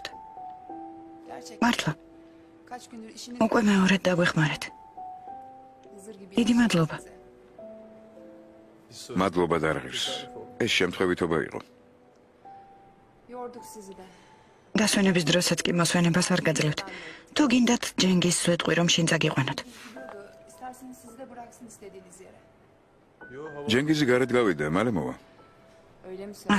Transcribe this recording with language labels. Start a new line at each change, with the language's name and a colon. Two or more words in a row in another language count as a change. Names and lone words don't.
Georgian: მართლა. უკვე მეორედ დაგვეხმარეთ. დიდი მადლობა. მადლობა დარღირს. ეს შემთხვევითობა იყო.
Turkish: Yorduk sizi de.
Georgian: დასვენების დროსაც კი მოსვენებას არ გაძლევთ. თუ გინდათ ჯენგის სვეტყვი რომ შინ წაგიყვანოთ.
Turkish: İsterseniz sizi de bıraksın istediğiniz yere.
Georgian: ჯენგიზი გარეთ გავიდა, მალე მოვა.
Turkish: Öyle mi söylüyorsun?